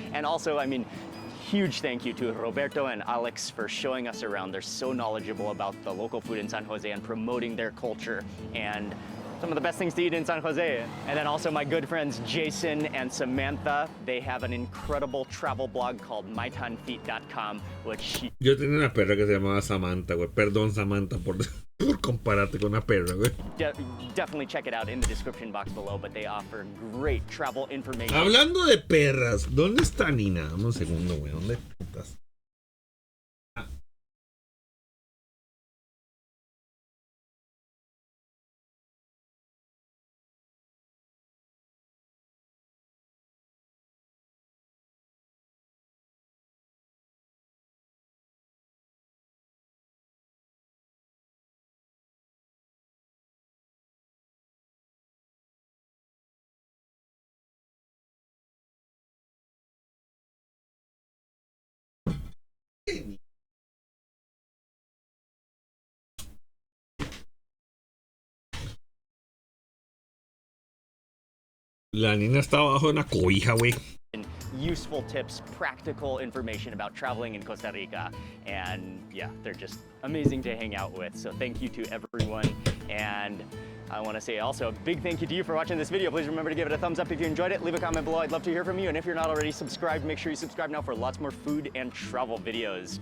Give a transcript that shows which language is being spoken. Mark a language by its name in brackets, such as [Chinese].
[English] And also, I mean, huge thank you to Roberto and Alex for showing us around. They're so knowledgeable about the local food in San Jose and promoting their culture and some of the best things to eat in San Jose. And then also my good friends Jason and Samantha. They have an incredible travel blog called mytanfeet.com, which... [Spanish] Yo tenía una perra que se llamaba Samantha, güey. Perdón, Samantha, por compararte con una perra, güey. [English] Definitely check it out in the description box below, but they offer great travel information. [Spanish] Hablando de perras, ¿dónde está Nina? Dame un segundo, güey. ¿Dónde putas? La niña está abajo de una cobija, güey. [English] Useful tips, practical information about traveling in Costa Rica. And yeah, they're just amazing to hang out with. So thank you to everyone. And I want to say also a big thank you to you for watching this video. Please remember to give it a thumbs up if you enjoyed it. Leave a comment below. I'd love to hear from you. And if you're not already subscribed, make sure you subscribe now for lots more food and travel videos.